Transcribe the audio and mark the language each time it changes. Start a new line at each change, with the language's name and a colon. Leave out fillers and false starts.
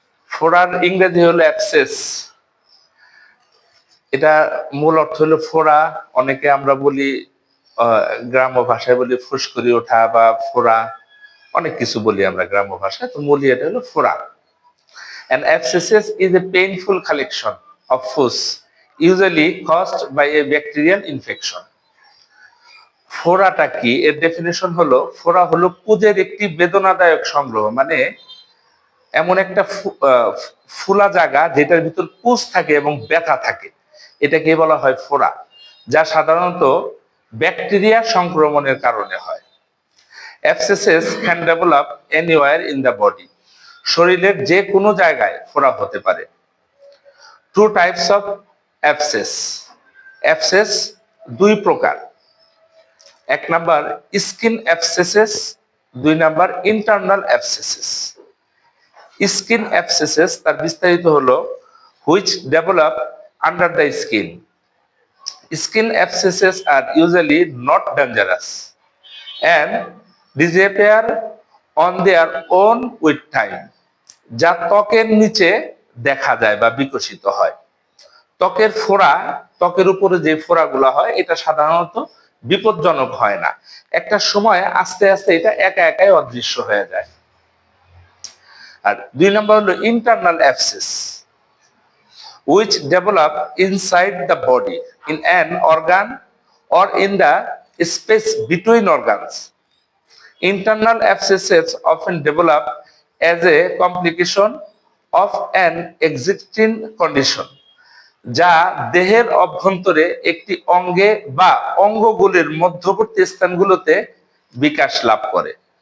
Bangla: ফোড়ার ইংরেজি হলো অ্যাবসেস। এটা মূল অর্থ হলো ফোড়া। অনেকে আমরা বলি গ্রাম্য ভাষায় বলি ফুসকুড়ি ওঠা বা ফোড়া, অনেক কিছু বলি আমরা গ্রাম্য ভাষায়, তো মূল এটা হলো ফোড়া।
English: An abscess is a painful collection of pus usually caused by a bacterial infection.
Bangla: ফোড়াটা কি, এর ডেফিনেশন হলো ফোড়া হলো পুজের একটি বেদনাদায়ক সংগ্রহ, মানে এমন একটা ফুলা জায়গা যেটার ভিতর পুজ থাকে এবং ব্যথা থাকে, এটাকে বলা হয় ফোড়া, যা সাধারণত ব্যাকটেরিয়া সংক্রমণের কারণে হয়।
English: Abscesses can develop anywhere in the body.
Bangla: শরীরের যে কোনো জায়গায় ফোড়া হতে পারে।
English: Two types of abscess.
Bangla: Abscess দুই প্রকার। এক নাম্বার স্কিন abscesses, দুই number internal abscesses. Skin abscesses তার বিস্তারিত হলো
English: which develop under the skin. Skin abscesses are usually not dangerous and disappear on their own with time.
Bangla: যা ত্বকের নিচে দেখা যায় বা বিকশিত হয়। ত্বকের ফোড়া, ত্বকের উপরে যে ফোড়াগুলো হয়, এটা সাধারণত বিপজ্জনক হয় না, একটা সময় আস্তে আস্তে এটা একা একাই অদৃশ্য হয়ে যায়। আর দুই নম্বর হলো
English: Internal abscesses, which develop inside the body in an organ or in the space between organs. Internal abscesses often develop as a complication of an existing condition,
Bangla: যা দেহের অভ্যন্তরে একটি অঙ্গে বা অঙ্গগুলির মধ্যবর্তী স্থানগুলোতে বিকাশ লাভ করে।